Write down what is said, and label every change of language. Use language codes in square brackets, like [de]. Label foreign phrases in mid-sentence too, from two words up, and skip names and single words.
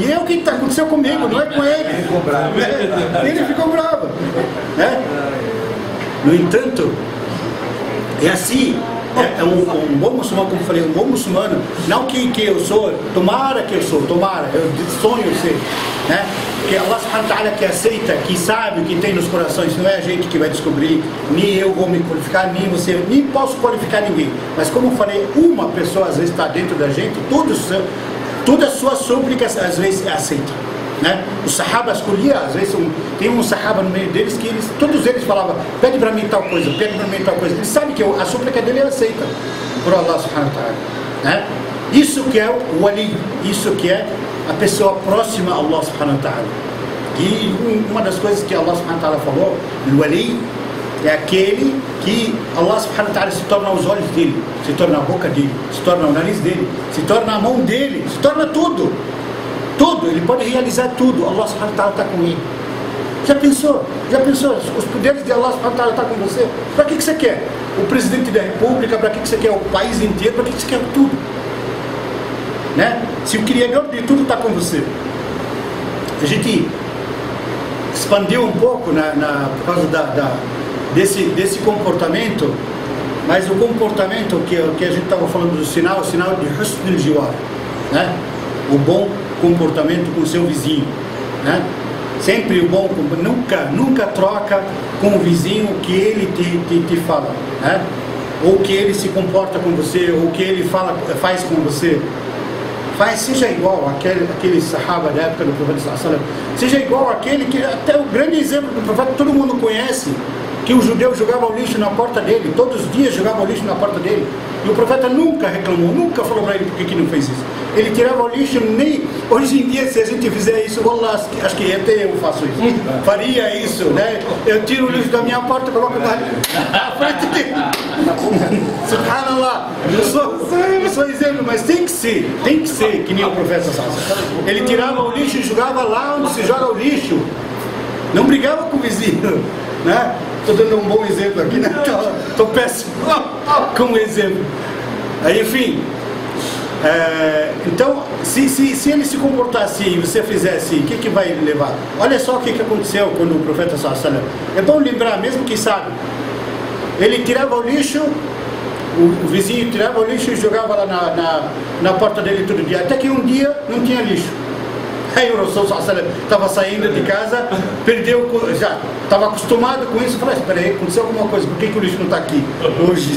[pt] E o que aconteceu comigo, não é com ele. Ele ficou bravo. Ele ficou bravo, né? No entanto, é assim, um bom muçulmano, como eu falei, um bom muçulmano, não que eu sou, tomara que eu sou, eu sonho ser, né? Que [ar] الله سبحانه وتعالى [pt] que aceita, que sabe o que tem nos corações, não é a gente que vai descobrir, nem eu vou me qualificar, nem você, nem posso qualificar ninguém. Mas como eu falei, uma pessoa às vezes está dentro da gente, todas as suas súplicas às vezes é aceita. Né? Os sahabas escolhiam, às vezes tem um sahaba no meio deles que todos eles falavam, pede para mim tal coisa, eles sabem que a súplica dele é aceita por [ar] الله سبحانه وتعالى, [pt] né? Isso que é o wali, isso que é a pessoa próxima a [ar] الله سبحانه وتعالى. [pt] E uma das coisas que [ar] الله سبحانه وتعالى [pt] falou, o wali é aquele que [ar] الله سبحانه وتعالى [pt] se torna os olhos dele, se torna a boca dele, se torna o nariz dele, se torna a mão dele, se torna tudo. Tudo, ele pode realizar tudo. [ar] الله سبحانه وتعالى [pt] está com ele. Já pensou? Já pensou? Os poderes de Allah estão com você. Para que você quer? O presidente da república, para que você quer? O país inteiro, para que você quer tudo? Né? Se o Criador de tudo está com você. A gente expandiu um pouco por causa desse comportamento, mas o comportamento que a gente estava falando do sinal, o sinal de [ar] حسن الجوار, [pt] né? O bom comportamento com o seu vizinho, né? Sempre o bom, nunca troca com o vizinho o que ele te fala, né? Ou que ele se comporta com você, ou que ele faz com você. Seja igual aquele sahaba da época do profeta [ar] صلى الله عليه وسلم, [pt] seja igual aquele que, até o grande exemplo do profeta, todo mundo conhece, que o judeu jogava o lixo na porta dele, todos os dias jogava o lixo na porta dele, e o profeta nunca reclamou, nunca falou para ele por que não fez isso. Ele tirava o lixo, nem hoje em dia, se a gente fizer isso, acho que até eu faço isso, faria isso, né? Eu tiro o lixo da minha porta e coloco na frente dele. Subhanallah, eu sou exemplo, mas tem que ser que nem o profeta [ar] صلى الله عليه وسلم. [pt] Ele tirava o lixo e jogava lá onde se joga o lixo, não brigava com o vizinho, né? Estou dando um bom exemplo aqui, né? Estou péssimo com o exemplo. Aí, enfim, então, se ele se comportar assim e você fizer assim, o que vai levar? Olha só o que aconteceu quando o profeta [ar] صلى الله عليه وسلم. [pt] É bom lembrar, mesmo que sabe, ele tirava o lixo, o vizinho tirava o lixo e jogava lá na porta dele todo dia, até que um dia não tinha lixo. Aí o Rasul estava saindo de casa, já estava acostumado com isso, falei, espera aí, aconteceu alguma coisa, por que o lixo não está aqui hoje?